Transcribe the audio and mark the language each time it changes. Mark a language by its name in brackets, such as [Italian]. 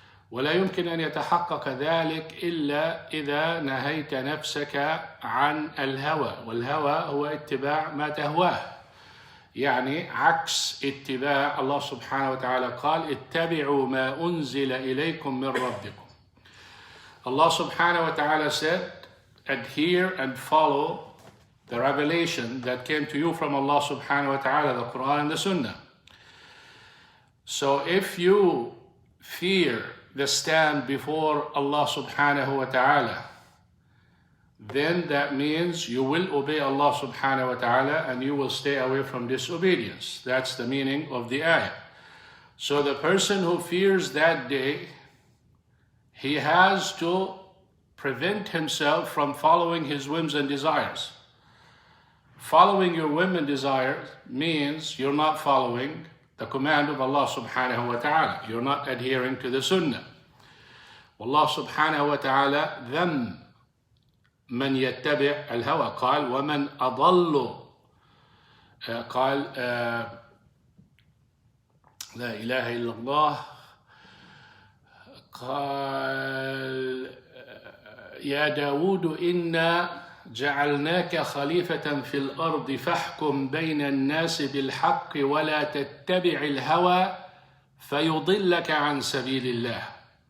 [Arabic] ولا يمكن أن يتحقق ذلك إلا إذا نهيت نفسك عن الهوى، والهوى هو اتباع ما تهواه، يعني عكس اتباع الله سبحانه وتعالى. قال اتبعوا ما أنزل إليكم من ربكم. [English] Allah subhanahu wa ta'ala said, adhere and follow the revelation that came to you from Allah subhanahu wa ta'ala, the Quran and the Sunnah. So if you fear the stand before Allah subhanahu wa ta'ala, then that means you will obey Allah subhanahu wa ta'ala and you will stay away from disobedience. That's the meaning of the ayah. So the person who fears that day, he has to prevent himself from following his whims and desires. Following your whim and desires means you're not following the command of Allah subhanahu wa ta'ala. You're not adhering to the sunnah. [Arabic] Allah subhanahu wa ta'ala ذم من يتبع الهوى، قال ومن أضل، قال لا إله إلا الله، قال يا داود إنا جعلناك خليفة في الأرض فاحكم بين الناس بالحق ولا تتبع الهوى فيضلك عن سبيل الله.